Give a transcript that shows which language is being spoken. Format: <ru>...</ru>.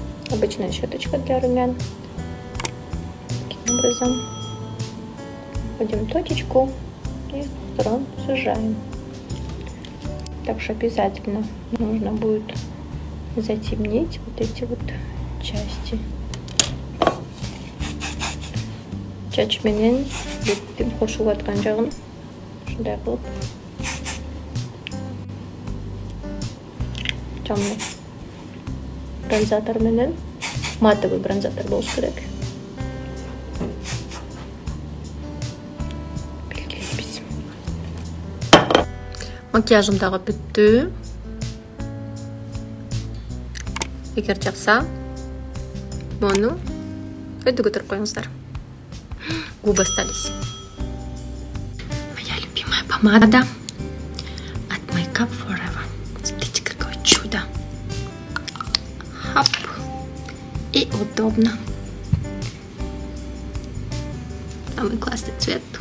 <ru>Обычная щеточка для румян. Таким образом. Вводим точечку и сторон сужаем. Также обязательно нужно будет затемнить вот эти вот части.</ru> <ky>Чач менен беттин кошулуп аткан жагын ушундай кылып</ky> <ru>темный бронзатор</ru> <ky>менен,</ky> <ru>матовый бронзатор</ru> <ky>болуш керек. Макияжым дагы бүттү. Эгер жакса, мону өйдө көтөрүп коюңуздар.</ky> <ru>Губы остались. Моя любимая помада от Makeup Forever. Смотрите, какое чудо. Хоп. И удобно. Самый классный цвет.</ru>